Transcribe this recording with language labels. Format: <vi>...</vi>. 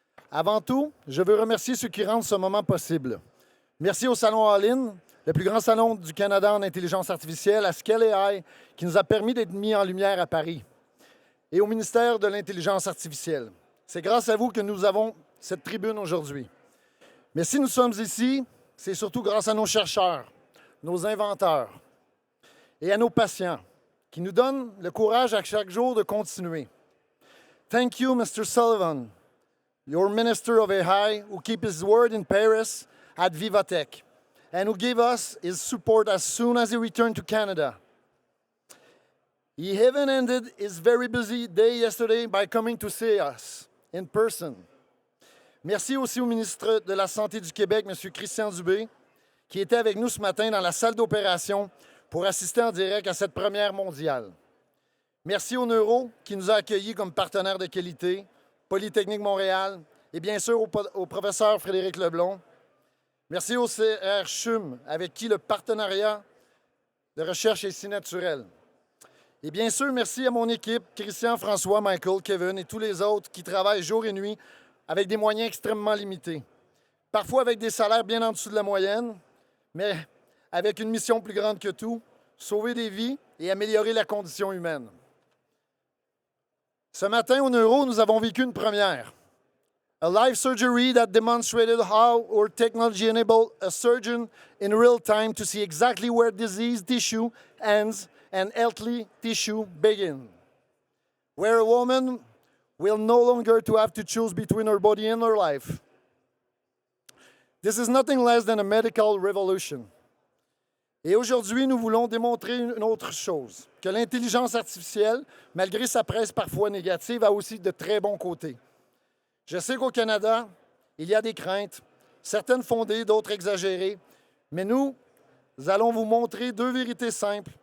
<fr>Avant tout, je veux remercier ceux qui rendent ce moment possible. Merci au Salon All In, le plus grand salon du Canada en intelligence artificielle, à Scale AI, qui nous a permis d'être mis en lumière à Paris, et au ministère de l'Intelligence artificielle. C'est grâce à vous que nous avons cette tribune aujourd'hui. Mais si nous sommes ici, c'est surtout grâce à nos chercheurs, nos inventeurs et à nos patients, qui nous donnent le courage à chaque jour de continuer.</fr> <en>Thank you, Mr. Sullivan, your Minister of AI, who keep his word in Paris at Vivatech, and who gave us his support as soon as he returned to Canada. He even ended his very busy day yesterday by coming to see us in person.</en> <fr>Merci aussi au ministre de la Santé du Québec, M. Christian Dubé, qui était avec nous ce matin dans la salle d'opération pour assister en direct à cette première mondiale. Merci au Neuro, qui nous a accueillis comme partenaire de qualité, Polytechnique Montréal, et bien sûr au professeur Frédéric Leblond. Merci au CR CHUM, avec qui le partenariat de recherche est si naturel. Et bien sûr, merci à mon équipe, Christian, François, Michael, Kevin et tous les autres qui travaillent jour et nuit avec des moyens extrêmement limités. Parfois avec des salaires bien en dessous de la moyenne, mais avec une mission plus grande que tout, sauver des vies et améliorer la condition humaine. Ce matin, au Neuro, nous avons vécu une première.</fr> <en>A live surgery that demonstrated how our technology enabled a surgeon in real time to see exactly where diseased tissue ends and healthy tissue begins. Where a woman will no longer to have to choose between her body and her life. This is nothing less than a medical revolution.</en> <fr>Et aujourd'hui, nous voulons démontrer une autre chose, que l'intelligence artificielle, malgré sa presse parfois négative, a aussi de très bons côtés. Je sais qu'au Canada, il y a des craintes, certaines fondées, d'autres exagérées, mais nous allons vous montrer deux vérités simples.</fr>